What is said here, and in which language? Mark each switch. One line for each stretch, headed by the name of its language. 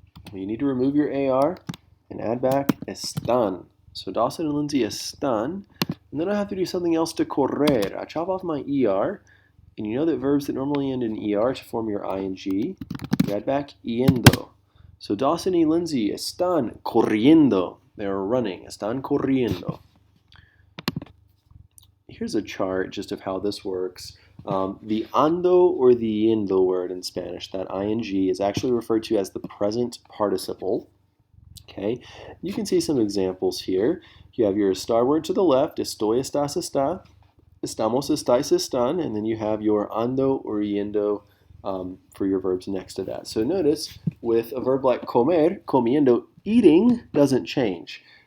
English: Well, you need to remove your AR and add back están. So Dawson and Lindsay están. And then I have to do something else to correr. I chop off my ER. And you know that verbs that normally end in ER to form your ING, you add back yendo.
Spanish: So Dawson y Lindsay están corriendo.
English: They're running.
Spanish: Están corriendo.
English: Here's a chart just of how this works. The ando or the yendo word in Spanish, that ing, is actually referred to as the present participle. Okay, you can see some examples here. You have your estar word to the left,
Spanish: estoy, estás, está, estamos, estáis, están,
English: and then you have your ando or yendo for your verbs next to that. So notice with a verb like comer, comiendo, eating doesn't change.